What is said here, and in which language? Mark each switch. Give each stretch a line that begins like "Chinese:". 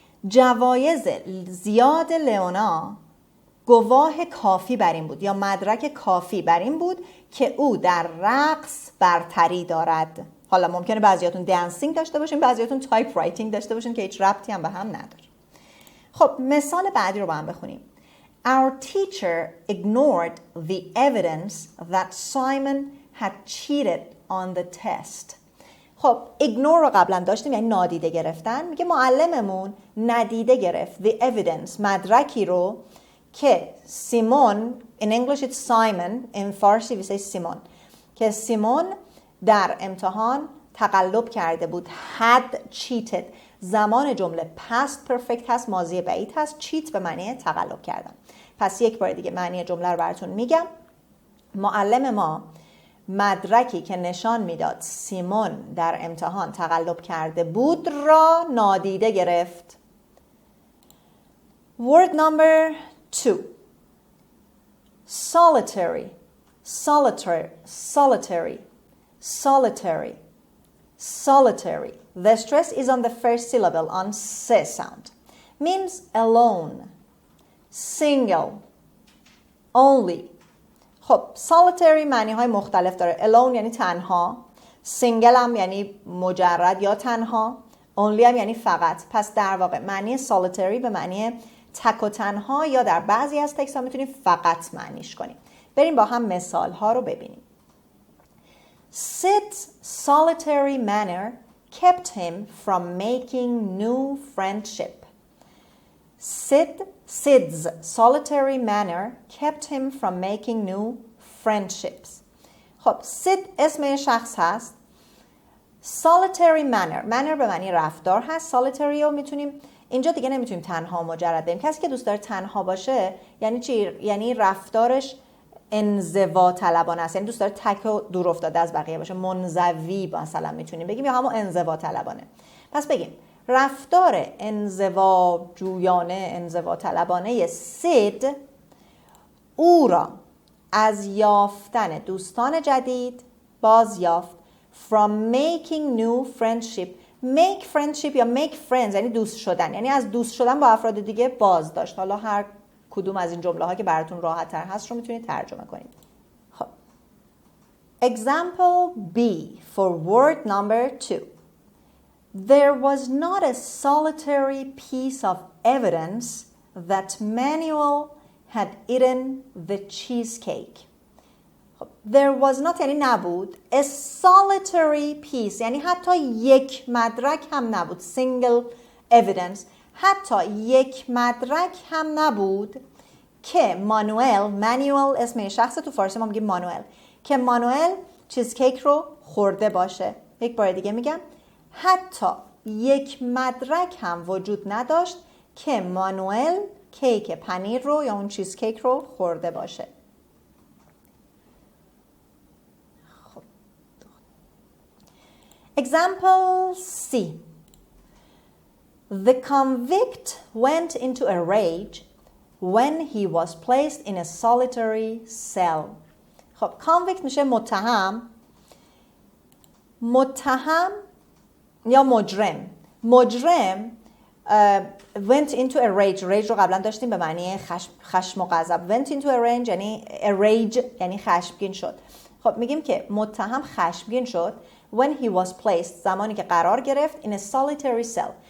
Persian: جوایز زیاد لئونا گواه کافی بر این بود یا مدرک کافی بر این بود که او در رقص برتری دارد. حالا ممکنه بعضیاتون دنسینگ داشته باشین، بعضیاتون تایپ رایتینگ داشته باشین که هیچ ربطی هم به هم نداره. خب مثال بعدی رو با هم بخونیم.
English: Our teacher ignored the evidence that Simon had cheated on the test.
Persian: خب ignore رو قبلا داشتیم یعنی نادیده گرفتن. میگه معلممون ندیده گرفت
English: the evidence
Persian: مدرکی رو که سیمون
English: in English it's Simon in
Persian: فارسی
English: we say
Persian: سیمون که سیمون در امتحان تقلب کرده بود.
English: had cheated
Persian: زمان جمله
English: past perfect
Persian: هست، ماضی بعید هست، cheat به معنی تقلب کردن. پس یک بار دیگه معنی جمله رو براتون میگم. معلم ما مدرکی که نشان میداد سیمون در امتحان تقلب کرده بود را نادیده گرفت.
English: Word number 2. Solitary. Solitary. Solitary. Solitary. Solitary. The stress is on the first syllable on S sound. Means alone, single, only.
Persian: خب solitary معنی های مختلف داره. alone یعنی تنها، single هم یعنی مجرد یا تنها، only هم یعنی فقط. پس در واقع معنی solitary به معنی تک و تنها یا در بعضی از تکست ها میتونیم فقط معنیش کنیم. بریم با هم مثال ها رو ببینیم.
English: Sid's solitary manner kept him from making new friendship. Sid's solitary manner kept him from making new friendships.
Persian: خب سید اسم شخص هست. solitary manner به معنی رفتار هست. solitary رو میتونیم اینجا دیگه نمیتونیم تنها مجرد بگیم. کسی که دوست داره تنها باشه یعنی چی؟ یعنی رفتارش انزوا طلبانه است، یعنی دوست داره تک و دور افتاده از بقیه باشه. منزوی مثلا میتونیم بگیم یا همون انزوا طلبانه. پس بگیم رفتار انزوا جویانه، انزوا طلبانه سید او را از یافتن دوستان جدید باز یافت.
English: From making new friendship. Make friendship
Persian: یا
English: make friends
Persian: یعنی دوست شدن، یعنی از دوست شدن با افراد دیگه باز داشت. حالا هر کدوم از این جمله ها که براتون راحت تر هست رو میتونید ترجمه کنید.
English: خب Example B for word number 2. There was not a solitary piece of evidence that Manuel had eaten the cheesecake.
Persian: There was not یعنی نبود.
English: A solitary piece
Persian: یعنی حتی یک مدرک هم نبود.
English: Single evidence.
Persian: حتی یک مدرک هم نبود که مانوئل اسم شخص، تو فارسی ما میگیم مانوئل، که مانوئل چیزکیک رو خورده باشه. یک بار دیگه میگم حتی یک مدرک هم وجود نداشت که مانوئل کیک پنیر رو یا اون چیزکیک رو خورده باشه.
English: Example C. The convict went into a rage when he was placed in a solitary cell.
Persian: خب convict میشه متهم یا مجرم
English: went into a rage
Persian: رو قبلا داشتیم به معنی خشم و غضب.
English: went into a rage
Persian: یعنی یعنی خشمگین شد. خب میگیم که متهم خشمگین شد
English: when he was placed
Persian: زمانی که قرار گرفت
English: in a solitary cell.